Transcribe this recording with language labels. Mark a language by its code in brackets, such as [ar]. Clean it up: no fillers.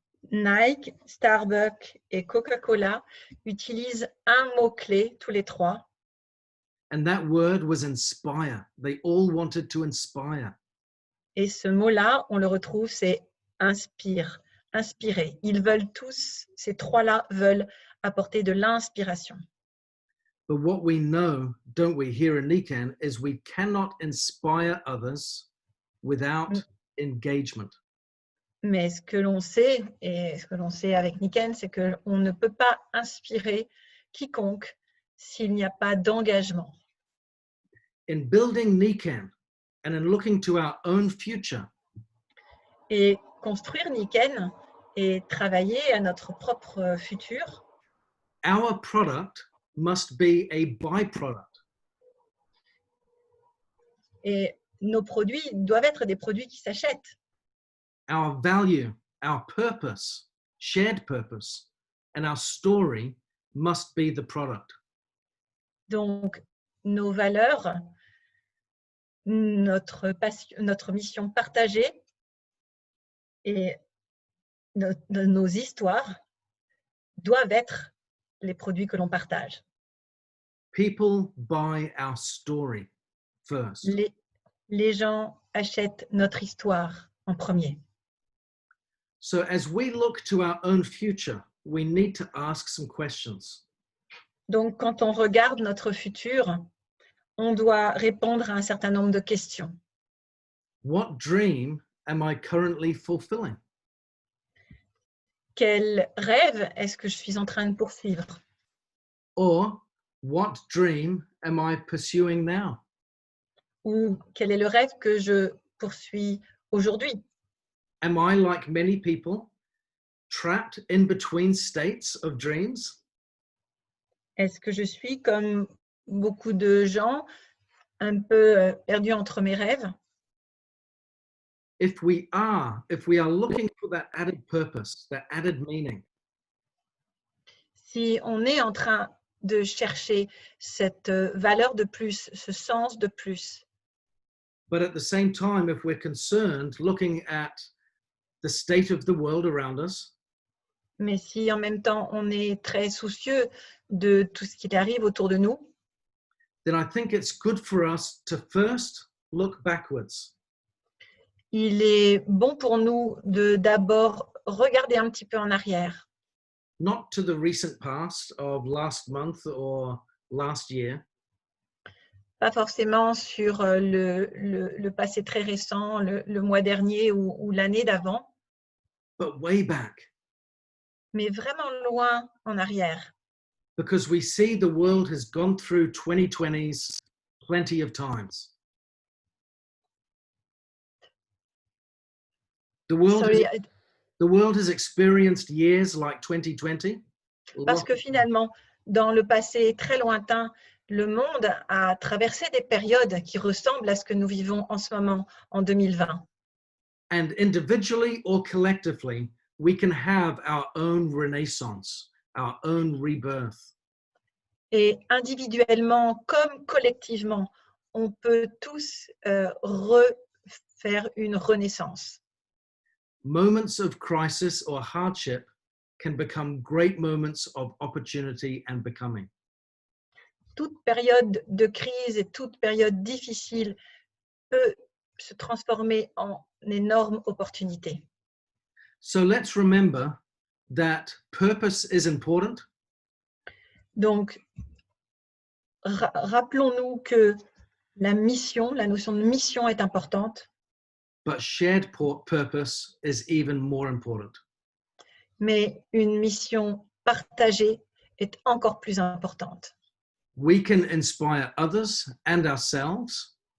[fr] Nike, Starbucks et Coca-Cola utilisent un mot-clé tous les trois. [en] And that word was inspire. They all wanted to inspire. [fr] Et ce mot-là, on le retrouve, c'est inspire, inspirer. Ils veulent tous, ces trois-là veulent apporter de l'inspiration. [en] But what we know, don't we, here in Nikan, is we cannot inspire others without engagement. [fr] Mais ce que l'on sait, et ce que l'on sait avec Niken, c'est qu'on ne peut pas inspirer quiconque s'il n'y a pas d'engagement. [en] In building Nikan and in looking to our own future, [fr] et construire Niken et travailler à notre propre futur, [en] our product must be a byproduct. [fr] Et nos produits doivent être des produits qui s'achètent. [en] Our value, our purpose, shared purpose, and our story must be the product. [fr] Donc, nos valeurs, notre mission partagée et nos histoires doivent être les produits que l'on partage. [en] People buy our story first. [fr] Les gens achètent notre histoire en premier. [en] So as we look to our own future, we need to ask some questions. [fr] Donc, quand on regarde notre futur, on doit répondre à un certain nombre de questions. [en] What dream am I currently fulfilling? [fr] Quel rêve est-ce que je suis en train de poursuivre? [en] Or what dream am I pursuing now? [fr] Ou quel est le rêve que je poursuis aujourd'hui? [en] Am I, like many people, trapped in between states of dreams? [fr] Est-ce que je suis, comme beaucoup de gens, un peu perdu entre mes rêves? [en] If we are looking for that added purpose, that added meaning, [fr] si on est en train de chercher cette valeur de plus, ce sens de plus, [en] but at the same time, if we're concerned looking at the state of the world around us, [fr] mais si en même temps on est très soucieux de tout ce qui arrive autour de nous, [en] then I think it's good for us to first look backwards. [fr] Il est bon pour nous de d'abord regarder un petit peu en arrière. [en] Not to the recent past of last month or last year. [fr] Pas forcément sur le passé très récent, le mois dernier ou l'année d'avant, [en] But way back. [fr] Mais vraiment loin en arrière. [en] Because we see the world has gone through 2020s plenty of times. The world has experienced years like 2020. [fr] Parce que finalement, dans le passé très lointain, le monde a traversé des périodes qui ressemblent à ce que nous vivons en ce moment, en 2020. [en] And individually or collectively, we can have our own renaissance, our own rebirth. [fr] Et individuellement comme collectivement, on peut tous refaire une renaissance. [en] Moments of crisis or hardship can become great moments of opportunity and becoming. [fr] Toute période de crise et toute période difficile peut se transformer en énorme opportunité. [en] So let's remember that purpose is important, [fr] Donc, rappelons-nous que la mission, la notion de mission est importante, [en] but shared purpose is even more important. [fr] mais une mission partagée est encore plus importante. [en] We can inspire others and ourselves